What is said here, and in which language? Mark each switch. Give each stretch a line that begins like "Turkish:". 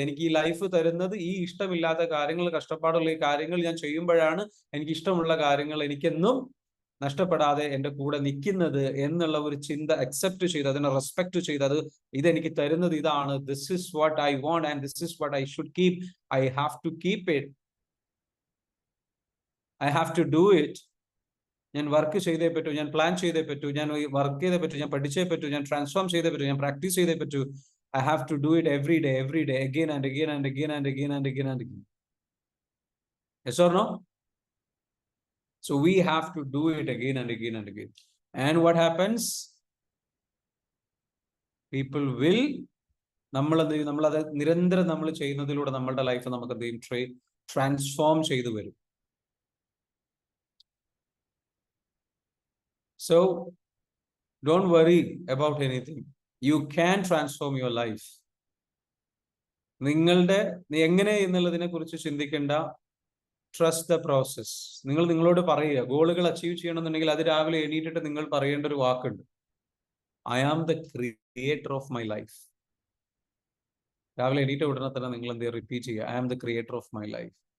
Malayalam: എനിക്ക് ഈ ലൈഫ് തരുന്നത് ഈ ഇഷ്ടമില്ലാത്ത കാര്യങ്ങൾ, കഷ്ടപ്പാടുള്ള ഈ കാര്യങ്ങൾ ഞാൻ ചെയ്യുമ്പോഴാണ് എനിക്ക് ഇഷ്ടമുള്ള കാര്യങ്ങൾ എനിക്കെന്നും നഷ്ടപ്പെടാതെ എൻ്റെ കൂടെ നിൽക്കുന്നത് എന്നുള്ള ഒരു ചിന്ത അക്സെപ്റ്റ് ചെയ്ത്, അതിനെ റെസ്പെക്ട് ചെയ്ത്, അത് ഇതെനിക്ക് തരുന്നത് ഇതാണ്.
English: This is what I want and this is what I should keep. I have to keep it. I have to do it.
Malayalam: ഞാൻ വർക്ക് ചെയ്തേ പറ്റൂ, ഞാൻ പ്ലാൻ ചെയ്തേ പറ്റൂ, ഞാൻ വർക്ക് ചെയ്തേ പറ്റൂ, ഞാൻ പഠിച്ചേ പറ്റൂ, ഞാൻ ട്രാൻസ്ഫോം ചെയ്തേ പറ്റൂ, ഞാൻ പ്രാക്ടീസ് ചെയ്തേ പറ്റൂ.
English: I have to do it every day, again and again and again and again and again and again. Yes or no? So we have to do it again and again and again. And what happens? People will,
Malayalam: നമ്മളത് നിരന്തരം നമ്മൾ ചെയ്യുന്നതിലൂടെ നമ്മളുടെ life നമുക്ക് എന്ത് ചെയ്യും? Transform ചെയ്തു വരും.
English: So don't worry about anything. You can transform your life.
Malayalam: നിങ്ങളുടെ എങ്ങനെ എന്നുള്ളതിനെ കുറിച്ച് ചിന്തിക്കേണ്ട.
English: Trust the process.
Malayalam: നിങ്ങൾ നിങ്ങളോട് പറയുക, ഗോളുകൾ അച്ചീവ് ചെയ്യണമെന്നുണ്ടെങ്കിൽ അത് രാവിലെ എണീറ്റിട്ട് നിങ്ങൾ പറയേണ്ട ഒരു വാക്കുണ്ട്.
English: I am the creator of my life.
Malayalam: രാവിലെ എണീറ്റ ഉടനെ തന്നെ നിങ്ങൾ എന്ത് റിപ്പീറ്റ് ചെയ്യുക?
English: I am the creator of my life.